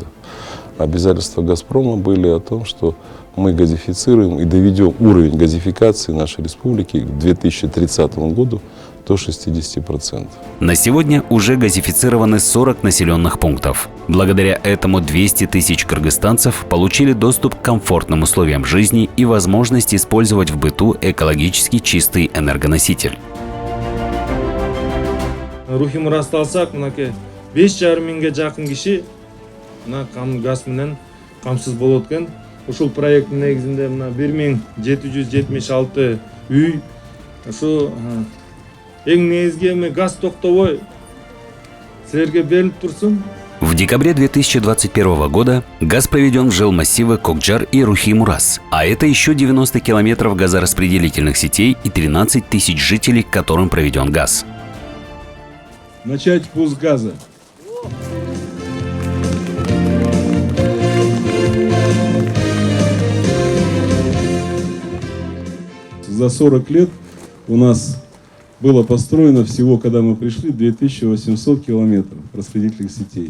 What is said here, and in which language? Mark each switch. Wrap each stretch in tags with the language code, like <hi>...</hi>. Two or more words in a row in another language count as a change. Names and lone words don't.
<ru>Обязательства «Газпрома» были о том, что мы газифицируем и доведем уровень газификации нашей республики к 2030 году до 60%. На сегодня уже газифицированы 40 населенных пунктов. Благодаря этому 200 тысяч кыргызстанцев получили доступ к комфортным условиям жизни и возможность использовать в быту экологически чистый энергоноситель.</ru> <ky>Рухим расталсак, мынаке 5,5 миңге жакын киши мына газ менен камсыз болот экен. Ушул проекттин негизинде мына 1776 үй ушу эң негизги эми газ токтобой силерге берилип турсун.</ky> <ru>В декабре 2021 года газ проведен в жилмассивы Кокджар и Рухи-Мурас, а это еще 90 километров газораспределительных сетей и 13 тысяч жителей, к которым проведен газ. Начать пуск газа. За 40 лет у нас было построено всего, когда мы пришли, 2800 километров распределительных сетей.</ru>